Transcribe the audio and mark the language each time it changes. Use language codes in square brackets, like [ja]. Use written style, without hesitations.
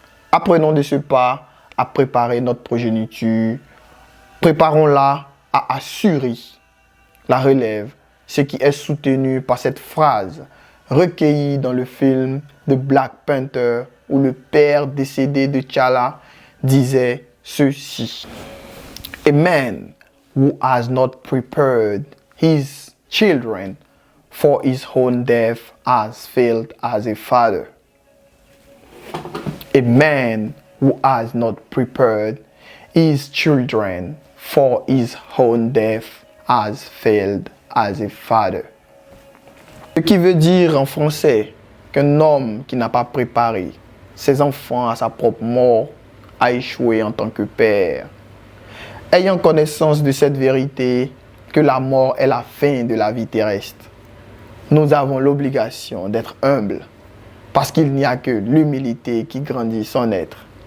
[fr] Apprenons de ce pas à préparer notre progéniture. Préparons-la à assurer la relève, ce qui est soutenu par cette phrase recueillie dans le film de Black Panther où le père décédé de T'Challa disait ceci. [en] A man who has not prepared his children for his own death has failed as a father. A man who has not prepared his children for his own death has failed as a father. [fr] Ce qui veut dire en français qu'un homme qui n'a pas préparé ses enfants à sa propre mort a échoué en tant que père. Ayant connaissance de cette vérité, que la mort est la fin de la vie terrestre, nous avons l'obligation d'être humbles, parce qu'il n'y a que l'humilité qui grandit son être.